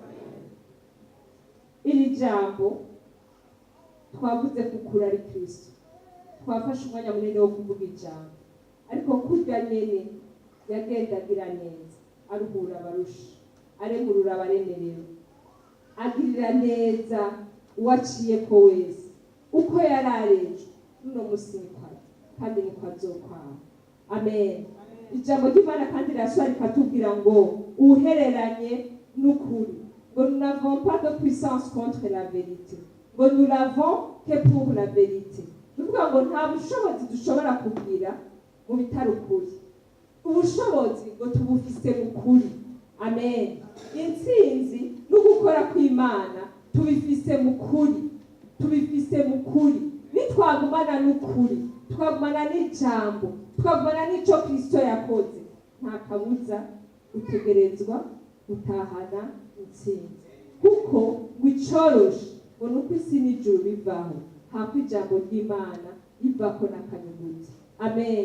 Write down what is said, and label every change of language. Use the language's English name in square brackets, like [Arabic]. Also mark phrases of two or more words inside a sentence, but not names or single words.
[Rundi] Iri jambo twavuze kukura ari Kristo, twafashe umwanya munini wo kuvuga ijambo, ariko kurya nyene yagenda agira neza, aruhura abarusha, aremurura abaremerewe, agirira neza uwaciye ko wese, uko yarareje nuno musi nikwari kandi niko azokwama, amen. Ijambo ry'Imana kandi rirasubira rikatubwira ngo uhereranye n'ukuri, ngo [French] nous n'avons pas de puissance contre la vérité, ngo nous l'avons que pour la vérité. [Rundi] Nuvuga ngo nta bushobozi dushobora kugira mu bitari ukuri, ubushobozi ngo tubufise mu kuri, amen. Intsinzi no gukora kw'Imana tubifise mu kuri, tubifise mu kuri. Nitwagumana n'ukuri, twagumana n'ijambo, twagumana n'ico Kristo yakoze, nta kabuza utegerezwa gutahana intsinzi, kuko ngo icoroshe ngo nuko isi n'ijuru bivaho, hako ijambo ry'Imana rivako n'akanyuguti, amen.